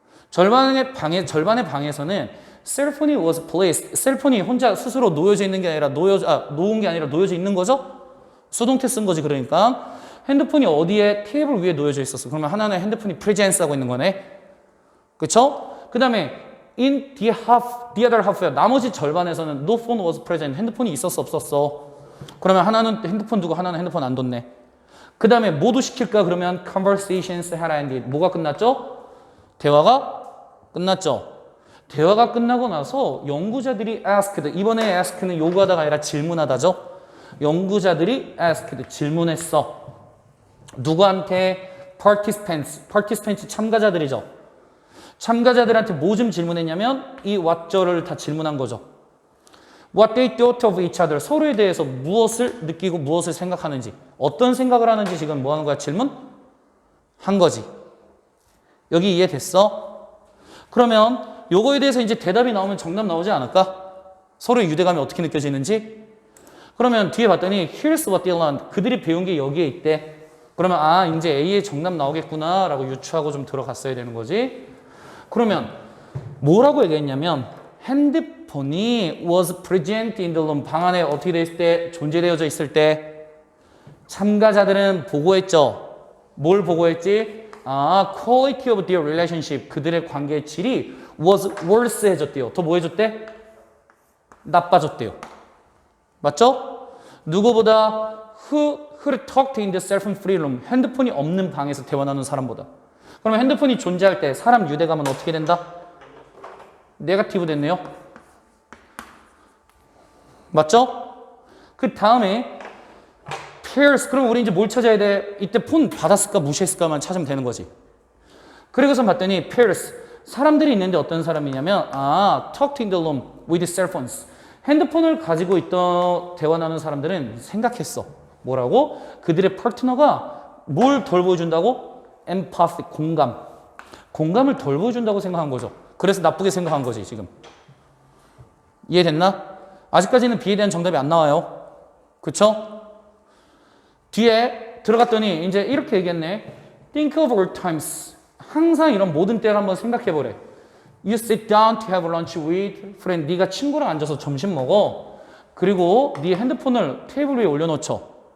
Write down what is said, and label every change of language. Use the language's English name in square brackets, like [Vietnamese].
[Korean] 절반의 방에서는 셀폰이 [English] was placed. [Korean] 셀폰이 혼자 스스로 놓여져 있는 게 아니라 놓은 게 아니라 놓여져 있는 거죠. 수동태 쓴 거지. 그러니까 핸드폰이 어디에? 테이블 위에 놓여져 있었어. 그러면 하나는 핸드폰이 presence 하고 있는 거네. 그쵸? [English] 그 다음에 in the other half야. [Korean] 나머지 절반에서는 [English] no phone was present. [Korean] 핸드폰이 있었어 없었어? 그러면 하나는 핸드폰 두고 하나는 핸드폰 안 뒀네. 그 다음에 뭐도 시킬까? 그러면 [English] conversations had ended. [Korean] 뭐가 끝났죠? 대화가 끝났죠. 대화가 끝나고 나서 연구자들이 asked. 이번에 ask는 요구하다가 아니라 질문하다죠. 연구자들이 asked. 질문했어. 누구한테? participants 참가자들이죠. 참가자들한테 뭐 좀 질문했냐면 이 what저를 다 질문한 거죠. [English] What they thought of each other. [Korean] 서로에 대해서 무엇을 느끼고 무엇을 생각하는지, 어떤 생각을 하는지 지금 뭐 하는 거야? 질문? 한 거지. 여기 이해됐어? 그러면 요거에 대해서 이제 대답이 나오면 정답 나오지 않을까? 서로의 유대감이 어떻게 느껴지는지? 그러면 뒤에 봤더니 [English] Here's what they learned. [Korean] 그들이 배운 게 여기에 있대. 그러면 아 이제 A의 정답 나오겠구나 라고 유추하고 좀 들어갔어야 되는 거지. 그러면 뭐라고 얘기했냐면 핸드폰이 [English] was present in the room. [Korean] 방 안에 어떻게 돼 있을 때? 존재되어져 있을 때 참가자들은 보고했죠. 뭘 보고했지? [English] 아, quality of their relationship. [Korean] 그들의 관계의 질이 [English] was worse [Korean] 해졌대요. 더 뭐 해줬대? 나빠졌대요. 맞죠? 누구보다 [English] who talked in the cell phone free room. [Korean] 핸드폰이 없는 방에서 대화 나누는 사람보다. 그러면 핸드폰이 존재할 때 사람 유대감은 어떻게 된다? 네거티브 됐네요. 맞죠? 그 다음에 pairs. 그럼 우리 이제 뭘 찾아야 돼? 이때 폰 받았을까 무시했을까만 찾으면 되는 거지. 그리고서 봤더니 pairs. 사람들이 있는데 어떤 사람이냐면 [English] talked in the room with cell phones. [Korean] 핸드폰을 가지고 있던 대화 나누는 사람들은 생각했어. 뭐라고? 그들의 파트너가 뭘 덜 보여준다고? empathy, 공감. 공감을 덜 보여준다고 생각한 거죠. 그래서 나쁘게 생각한 거지 지금. 이해됐나? 아직까지는 B에 대한 정답이 안 나와요. 그쵸? 뒤에 들어갔더니 이제 이렇게 얘기했네. [English] Think of all times. [Korean] 항상 이런 모든 때를 한번 생각해보래. [English] You sit down to have lunch with friend. [Korean] 네가 친구랑 앉아서 점심 먹어. 그리고 네 핸드폰을 테이블 위에 올려놓죠.